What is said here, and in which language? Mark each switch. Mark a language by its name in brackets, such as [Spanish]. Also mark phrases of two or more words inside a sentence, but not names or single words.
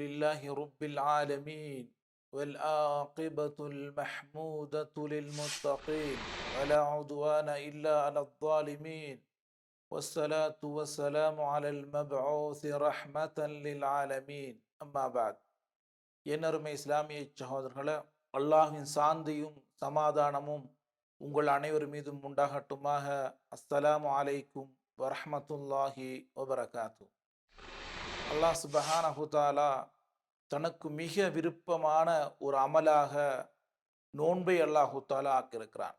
[Arabic] لله رب العالمين والعاقبة المحمودة للمتقين ولا عدوان إلا على الظالمين والصلاة والسلام على المبعوث رحمة للعالمين أما بعد [Tamil] என்னருமை இஸ்லாமிய சகோதரர்களே, அல்லாஹ்வின் சாந்தியும் சமாதானமும் உங்கள் அனைவர் மீதும் உண்டாகட்டுமாக. [Arabic] السلام عليكم ورحمة الله وبركاته. [Tamil] அல்லாஹ் [Arabic] سبحانه تعالى [Tamil] தனக்கு மிக விருப்பமான ஒரு அமலாக நோன்பை அல்லாஹு தஆலா ஆக்கியிருக்கிறான்.